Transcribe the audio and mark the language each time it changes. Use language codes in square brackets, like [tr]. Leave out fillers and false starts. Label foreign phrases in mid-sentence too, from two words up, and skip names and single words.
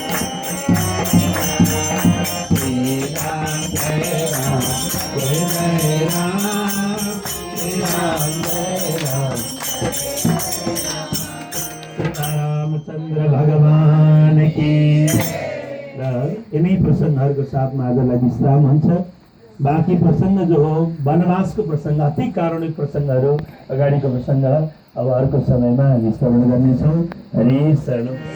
[hi] श्री राम जय राम जय जय राम श्री राम जय राम रामचंद्र भगवान की। [ne] र यिनै प्रसङ्गहरूको साथमा आजलाई विश्राम हुन्छ। बाँकी प्रसङ्ग जो हो वनवासको प्रसङ्ग अति कारुणिक प्रसङ्गहरू अगाडिको प्रसङ्ग अब अर्को समयमा हामी श्रवण गर्नेछौँ। हरि शरण।